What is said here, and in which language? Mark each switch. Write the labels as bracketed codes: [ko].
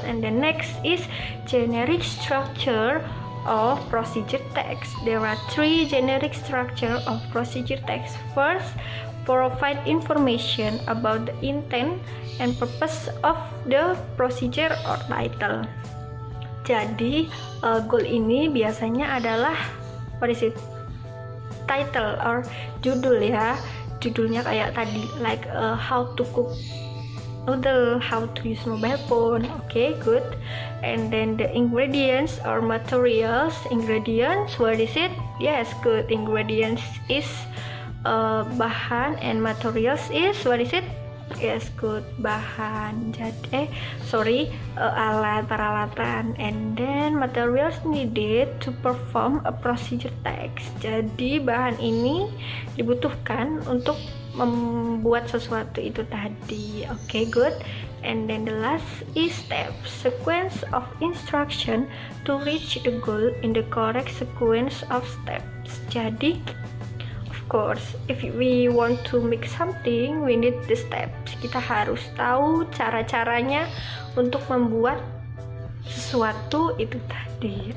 [en] And the next is generic structure of procedure text. There are three generic structure of procedure text. First, provide information about the intent and purpose of the procedure or title. [id] Jadi goal ini biasanya adalah [en] what is it? Title or [id] judul ya. Judulnya kayak tadi [en] like how to cook noodle, how to use mobile phone. Okay, good. And then the ingredients or materials. Ingredients, what is it? Yes, good. Ingredients is bahan, and materials is what is it? Yes, good. Bahan. [id] Jadi alat, peralatan. [en] And then materials needed to perform a procedure task. [id] Jadi bahan ini dibutuhkan untuk membuat sesuatu itu tadi. [en] Okay, good. And then the last is step, sequence of instruction to reach the goal in the correct sequence of steps. [id] Jadi [en] of course, if we want to make something, we need the steps. [id] Kita harus tahu cara-caranya untuk membuat sesuatu itu tadi.